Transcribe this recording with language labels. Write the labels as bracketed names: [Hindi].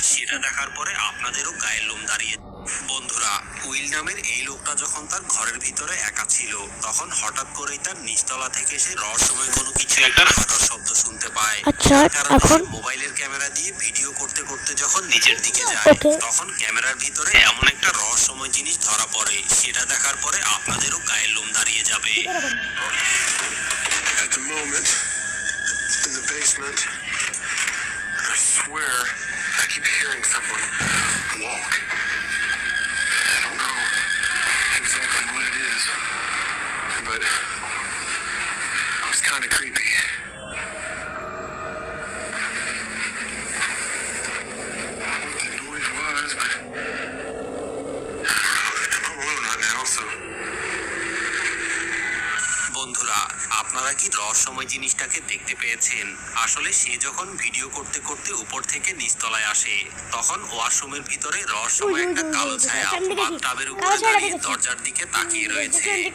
[Bangla] সেটা দেখার পরে আপনাদেরও গায়ের লোম দাঁড়িয়ে। বন্ধুরা, উইল নামের এই লোকটা যখন তার ঘরের ভিতরে একা ছিল, তখন হঠাৎ করেই তার নিচতলা থেকে সে রহস্যময় কোনো কিছু একটা হাঁটার শব্দ শুনতে পায়। আচ্ছা, এখন মোবাইলের ক্যামেরা দিয়ে ভিডিও করতে করতে যখন নিচের দিকে যায়, তখন ক্যামেরার ভিতরে এমন একটা রহস্যময় জিনিস ধরা পড়ে। সেটা দেখার পরে আপনাদেরও গায়ের লোম দাঁড়িয়ে যাবে। [English] At the moment, in the basement, I swear I keep hearing someone walk. I don't know exactly what it is, but it was kind of creepy. What the noise was, but I don't know. I'm alone right now, so. [Bangla] বন্ধুরা, আপনারা কি রহস্যময় জিনিসটাকে দেখতে পেয়েছেন? আসলে সে যখন video করতে করতে উপর থেকে নিচতলায় আসে, তখন ওয়াশরুমের ভিতরে রহস্যময় একটা কালো ছায়া বাথটাবের উপরে দাঁড়িয়ে দরজার দিকে তাকিয়ে রয়েছে।